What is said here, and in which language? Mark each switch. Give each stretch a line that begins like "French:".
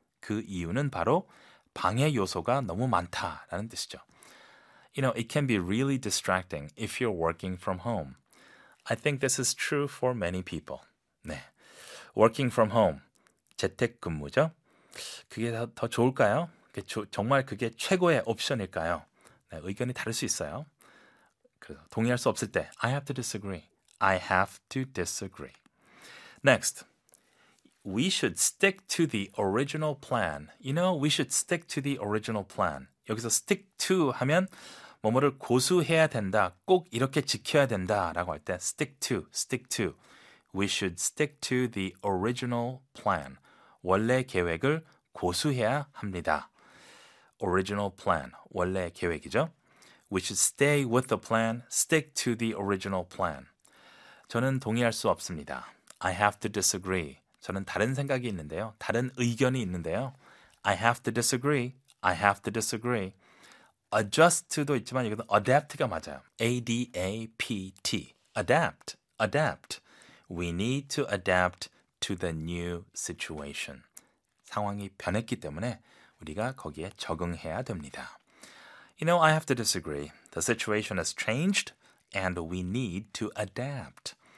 Korean: 그 이유는 바로 방해 요소가 너무 많다라는 뜻이죠.
English: You know, it can be really distracting if you're working from home. I think this is true for many people. 네. Working from home,
Korean: 재택근무죠? 그게 더 좋을까요? 정말 그게 최고의 옵션일까요? 네, 의견이 다를 수 있어요. 동의할 수 없을 때,
English: I have to disagree. I have to disagree. Next, we should stick to the original plan. You know, we should stick to the original plan.
Korean: 여기서 stick to 하면 뭐뭐를 고수해야 된다, 꼭 이렇게 지켜야 된다라고 할 때 stick to, stick to.
English: We should stick to the original plan.
Korean: 원래 계획을 고수해야 합니다.
English: Original plan,
Korean: 원래 계획이죠.
English: We should stay with the plan, stick to the original plan.
Korean: 저는 동의할 수 없습니다.
English: I have to disagree.
Korean: 저는 다른 생각이 있는데요. 다른 의견이 있는데요.
English: I have to disagree. I have to disagree.
Korean: Adjust도 있지만 이것은 adapt가 맞아요. A-D-A-P-T.
English: Adapt, adapt. We need to adapt to the new situation.
Korean: 상황이 변했기 때문에 우리가 거기에 적응해야 됩니다.
English: You know, I have to disagree. The situation has changed and we need to adapt.